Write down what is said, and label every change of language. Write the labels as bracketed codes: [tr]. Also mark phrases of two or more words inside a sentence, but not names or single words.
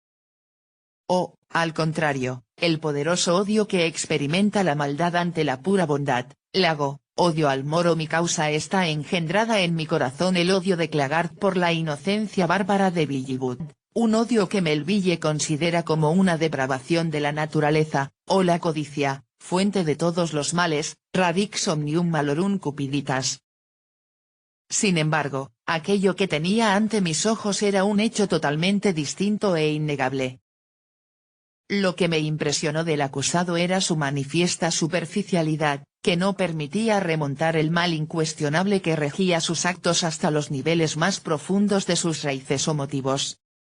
[es] O, al contrario, el poderoso odio que experimenta la maldad ante la pura bondad, Lago, odio al moro. Mi causa está engendrada en mi corazón el odio de Claggart por la inocencia bárbara de Billy Wood, un odio que Melville considera como una depravación de la naturaleza, o la codicia, fuente de todos los males, [la] radix omnium malorum cupiditas. [es] Sin embargo, aquello que tenía ante mis ojos era un hecho totalmente distinto e innegable. Lo que me impresionó del acusado era su manifiesta superficialidad, que no permitía remontar el mal incuestionable que regía sus actos hasta los niveles más profundos de sus raíces o motivos.